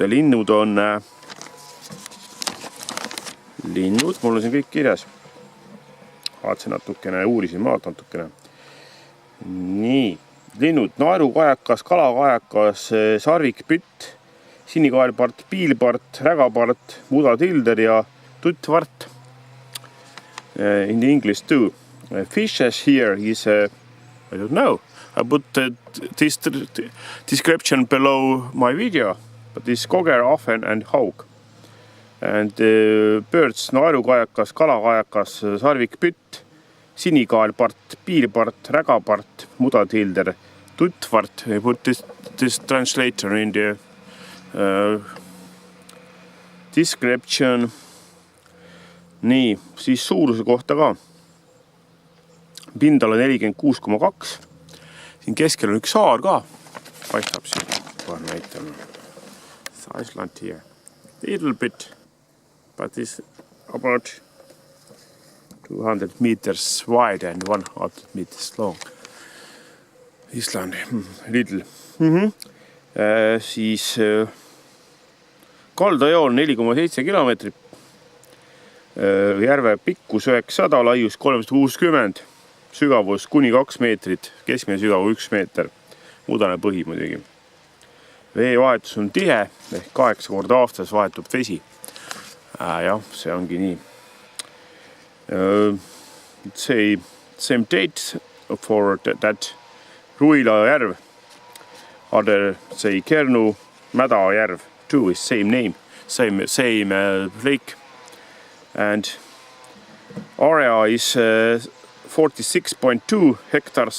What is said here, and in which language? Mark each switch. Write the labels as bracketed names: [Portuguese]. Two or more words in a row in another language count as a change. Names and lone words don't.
[Estonian] Linnud, mul on siin kõik kirjas. Vaatasin natukene, uurisin maalt natukene. Nii, linnud, naerukajakas, kalakajakas, sarvikpütt, sinikaelpart, piilpart, rägapart, mudatilder ja tuttvart. [English] In the English too. Fishes here is, I don't know. I put this description below my video. But this koger, ahven and hauk. And birds, [Estonian] naerukajakas, kalakajakas, sarvikpütt, sinikaelpart, piilpart, rägapart, mudatilder, tuttvart. [English] I put this translator in the description. [Estonian] Nii, siis suuruse kohta ka. Pindala 46,2. Siin keskel on üks saar ka. Paistab siin. Kohe näitame. [English] Iceland here. Little bit. But it's about 200 meters wide and 100 meters long. Iceland. Little. [Estonian] Siis kaldajoon 4,7 kilomeetrit. Järve pikkus 900, laius 360, sügavus kuni 2 meetrit, keskmine sügavus 1 meeter, mudane põhi muidugi. Veevahetus on tihe, ehk 8 korda aastas vahetub vesi. Jah, see ongi nii. [English] Same date for that Ruila järv. Other say Kernu mädajärv too is same name, same lake. And area is 46.2 hectares.